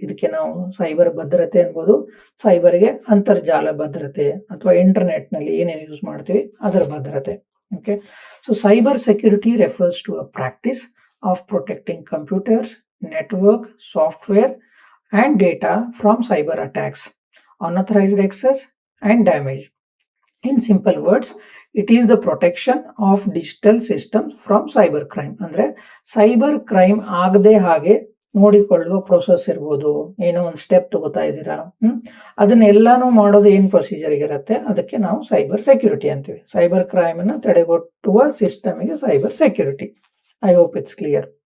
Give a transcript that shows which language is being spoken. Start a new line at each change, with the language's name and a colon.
Kannada: ಇದಕ್ಕೆ ನಾವು ಸೈಬರ್ ಭದ್ರತೆ ಅನ್ಬೋದು. ಸೈಬರ್ಗೆ ಅಂತರ್ಜಾಲ ಭದ್ರತೆ ಅಥವಾ ಇಂಟರ್ನೆಟ್ ನಲ್ಲಿ ಏನೇನು ಯೂಸ್ ಮಾಡ್ತೀವಿ ಅದರ ಭದ್ರತೆ.
English: Okay, so cyber security refers to a practice of protecting computers, network, software and data from cyber attacks, unauthorized access and damage. In simple words, it is the protection of digital systems from cyber crime.
Kannada: ಅಂದ್ರೆ cyber crime ಆಗದೆ ಹಾಗೆ ನೋಡಿಕೊಳ್ಳುವ process ಇರ್ಬೋದು. ಏನೋ ಒಂದು step ತಗೋತಾ ಇದ್ದೀರಾ, ಅದನ್ನೆಲ್ಲಾನು ಮಾಡೋದು ಏನ್ ಪ್ರೊಸೀಜರ್ ಇರುತ್ತೆ, ಅದಕ್ಕೆ ನಾವು ಸೈಬರ್ ಸೆಕ್ಯೂರಿಟಿ ಅಂತೀವಿ. ಸೈಬರ್ ಕ್ರೈಮ್ ಅನ್ನು ತಡೆಗಟ್ಟುವ ಸಿಸ್ಟಮ್ಗೆ cyber security.
English: I hope it's clear.